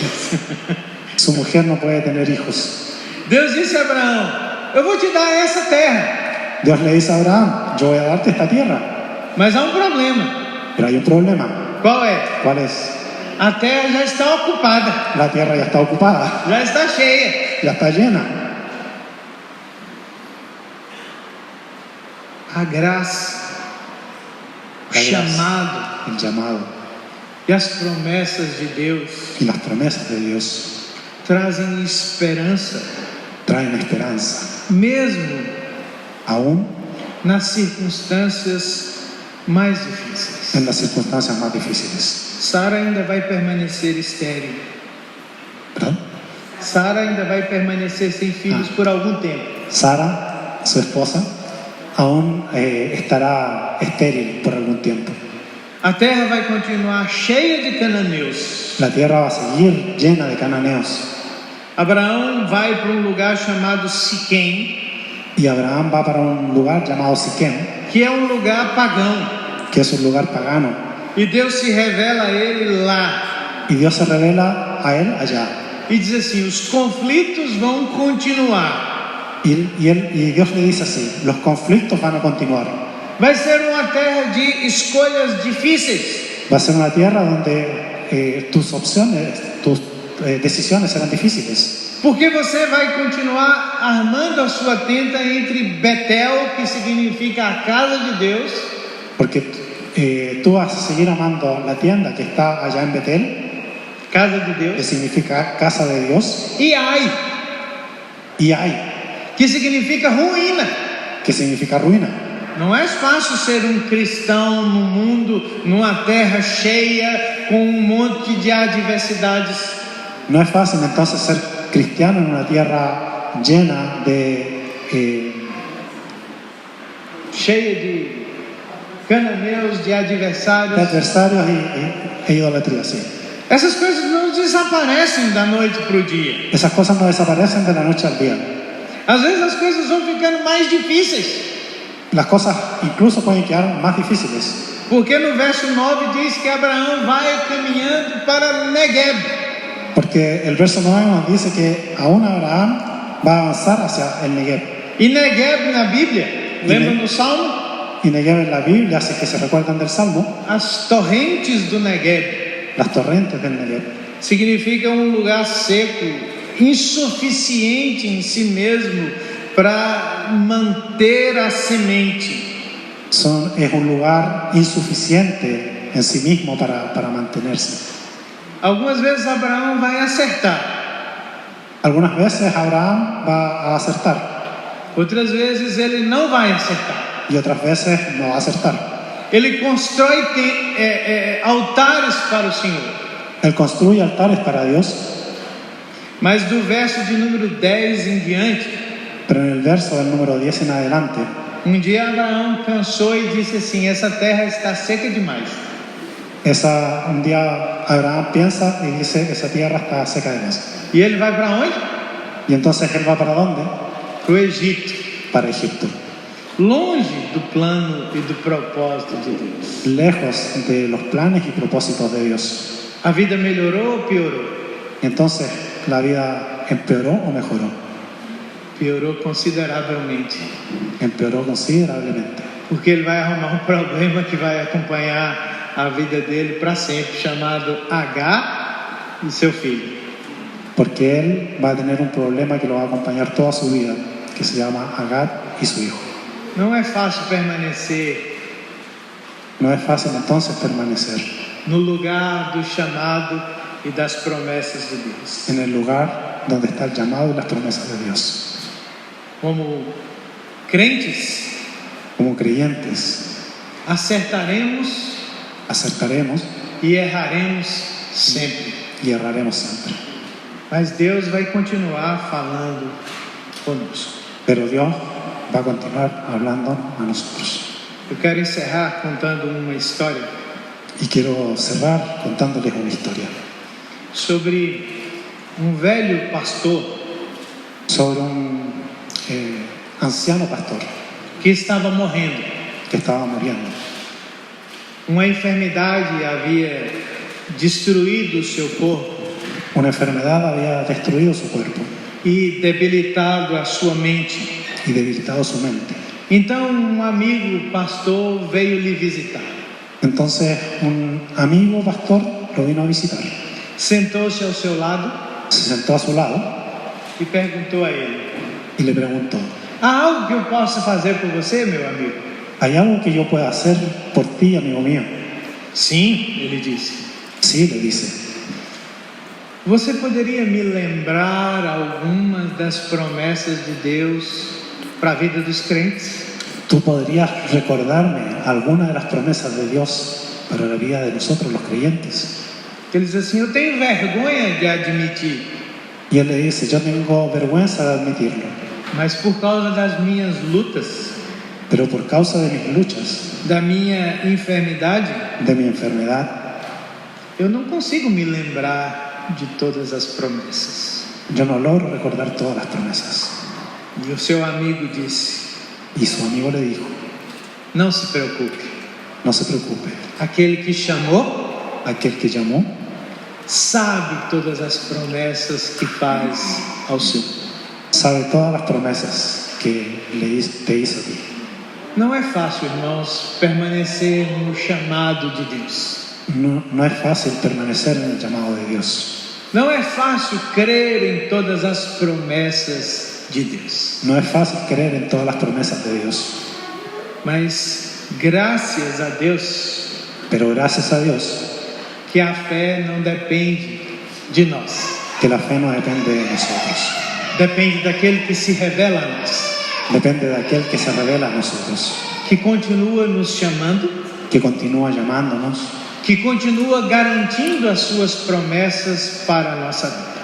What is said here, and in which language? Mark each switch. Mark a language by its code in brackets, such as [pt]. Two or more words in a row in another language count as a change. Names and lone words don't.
[es] Su mujer no puede tener hijos. [pt] Deus disse a Abraão: eu vou te dar essa terra. [es] Dios le dice a Abraham, yo voy a darte esta tierra. [pt] Mas há um problema. [es] Pero hay un problema. [pt] Qual é? [es] ¿Cuál es? [pt] A terra já está ocupada. [es] La tierra ya está ocupada, [pt] Já está cheia. [es] ya está llena. [pt] A graça, o [es] La gracia, [pt] chamado [es] el llamado [pt] e as promessas de Deus [es] y las promesas de Dios [pt] trazem esperança, [es] traen esperanza, [pt] mesmo [es] aún [pt] nas circunstâncias mais difíceis. [es] en las circunstancias más difíciles. [pt] Sara ainda vai permanecer estéril. [es] ¿Verdad? [pt] Sara ainda vai permanecer sem filhos por algum tempo. [es] Sara, su esposa, aún estará estéril por algún tiempo. [pt] A terra vai continuar cheia de cananeus. [es] La tierra va a seguir llena de cananeos. [pt] Abraão vai para um lugar chamado Siquém, [es] Y Abraham va para un lugar llamado Siquem, [pt] que é um lugar pagão. [es] que es un lugar pagano. [pt] E Deus se revela a ele lá. [es] Y Dios se revela a él allá. [pt] E diz assim: os conflitos vão continuar. [es] Y Dios le dice así, los conflictos van a continuar. [pt] Vai ser uma terra de escolhas difíceis. [es] Va a ser una tierra donde tus opciones, tus decisiones serán difíciles. [pt] Porque você vai continuar armando a sua tenda entre Betel, que significa a casa de Deus, [es] Porque tú vas a seguir amando la tienda que está allá en Betel, [pt] casa de [es] que [pt] Deus, [es] significa casa de Dios, [pt] e Ai, [es] y Ai, [pt] que significa ruína. [es] que significa ruina. [pt] Não é fácil ser um cristão no mundo, numa terra cheia, com um monte de adversidades. [es] No es fácil entonces ser cristiano en una tierra llena de [pt] Cheia de cananeus, de adversários. [es] adversarios e idolatría, sí. [pt] Essas coisas não desaparecem da noite para o dia. [es] Esas cosas no desaparecen de la noche al día. [pt] Às vezes as coisas vão ficando mais difíceis. [es] Las cosas incluso pueden quedar más difíciles. [pt] Porque no verso 9 diz que Abraão vai caminhando para Negueb. [es] Porque el verso 9 nos dice que aún Abraham va a avanzar hacia el Negev. [pt] E Negueb na Bíblia, lembra no Salmo? [es] Y Negev en la Biblia, así que se recuerdan del Salmo, [pt] As torrentes do Negueb [es] las torrentes del Negev. [pt] significa um lugar seco, insuficiente em si mesmo para manter a semente. [es] Es un lugar insuficiente en sí mismo para mantenerse. [pt] Algumas vezes Abraão vai acertar, [es] Algunas veces Abraham va a acertar [pt] outras vezes ele não vai acertar. [es] y otras veces no va a acertar. [pt] Ele constrói altares para o Senhor. [es] Él construye altares para Dios, [pt] Mas do verso de número 10 em diante, [es] pero en el verso del número 10 en adelante, [pt] um dia Abraão pensou e disse assim: essa terra está seca demais. [es] un día Abraham piensa y dice, esa tierra está seca de más. [pt] E ele vai para onde? [es] Y entonces él va para dónde? [pt] Para o Egito. [es] Para Egipto. [pt] longe do plano e do propósito de Deus. [es] lejos de los planes y propósitos de Dios. [pt] A vida melhorou ou piorou? [es] Entonces, ¿la vida empeoró o mejoró? [pt] Piorou consideravelmente, [es] Empeoró considerablemente, [pt] porque ele vai arrumar um problema que vai acompanhar a vida dele para sempre, chamado Agar e seu filho. [es] porque él va a tener un problema que lo va a acompañar toda su vida, que se llama Agar y su hijo. [pt] Não é fácil permanecer [es] No es fácil entonces permanecer [pt] no lugar do chamado e das promessas de Deus. [es] en el lugar donde está el llamado y las promesas de Dios. [pt] Como crentes, [es] Como creyentes, [pt] acertaremos [es] acertaremos [pt] e erraremos sempre. [es] y erraremos siempre. [pt] Mas Deus vai continuar falando conosco. [es] Pero Dios va a continuar hablando a nosotros. [pt] Eu quero encerrar contando uma história [es] Y quiero cerrar contándoles una historia [pt] sobre um velho pastor [es] sobre un anciano pastor [pt] que estava morrendo. [es] que estaba muriendo. [pt] Uma enfermidade havia destruído o seu corpo [es] Una enfermedad había destruido su cuerpo [pt] e debilitado a sua mente. [es] y debilitado su mente. [pt] Então um amigo pastor veio lhe visitar. [es] Entonces un amigo pastor lo vino a visitar. [pt] Sentou-se ao seu lado [es] Se sentó a su lado [pt] e perguntou a ele: [es] y le preguntó: [pt] há algo que eu possa fazer por você, meu amigo? [es] ¿hay algo que yo pueda hacer por ti, amigo mío? [pt] Sim, ele disse. [es] Sí, le dice. [pt] Você poderia me lembrar algumas das promessas de Deus para a vida dos crentes? [es] ¿Tú podrías recordarme alguna de las promesas de Dios para la vida de nosotros los creyentes? [pt] Ele diz assim: eu tenho vergonha de admitir, [es] Y él le dice: yo tengo vergüenza de admitirlo, [pt] mas por causa das minhas lutas, [es] pero por causa de mis luchas, [pt] da minha enfermidade, [es] de mi enfermedad, [pt] eu não consigo me lembrar de todas as promessas. [es] yo no logro recordar todas las promesas. [pt] E o seu amigo disse: [es] Y su amigo le dijo: [pt] não se preocupe, [es] no se preocupe, [pt] aquele que chamou [es] aquel que llamó [pt] sabe todas as promessas que faz ao seu povo. [es] sabe todas las promesas que te hizo a ti. [pt] Não é fácil, irmãos, permanecer no chamado de Deus. [es] No es fácil permanecer en el llamado de Dios. [pt] Não é fácil crer em todas as promessas de Deus. [es] No es fácil creer en todas las promesas de Dios. [pt] Mas graças a Deus [es] Pero gracias a Dios [pt] que a fé não depende de nós. [es] que la fe no depende de nosotros. [pt] Depende daquele que se revela a nós, [es] Depende de aquel que se revela a nosotros, [pt] que continua nos chamando, [es] que continúa llamándonos, [pt] que continua garantindo as suas promessas para a nossa vida.